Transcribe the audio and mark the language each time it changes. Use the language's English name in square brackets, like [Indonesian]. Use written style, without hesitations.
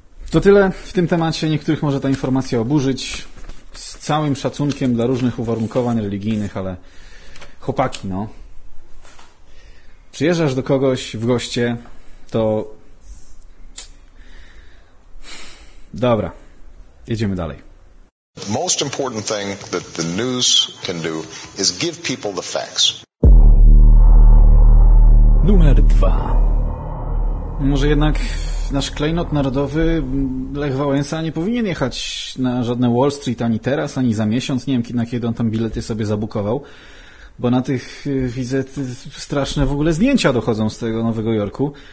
[Polish] To tyle w tym temacie. Niektórych może ta informacja oburzyć. Z całym szacunkiem dla różnych uwarunkowań religijnych, ale chłopaki, no. Przyjeżdżasz do kogoś w goście, to dobra, jedziemy dalej. [English] Most important thing that the news can do is give people the facts. [Polish] Numer 2. Może jednak nasz klejnot narodowy Lech Wałęsa nie powinien jechać na żadne Wall Street ani teraz, ani za miesiąc. Nie wiem, na kiedy on tam bilety sobie zabukował, bo na tych widzę straszne w ogóle zdjęcia dochodzą z tego Nowego Jorku.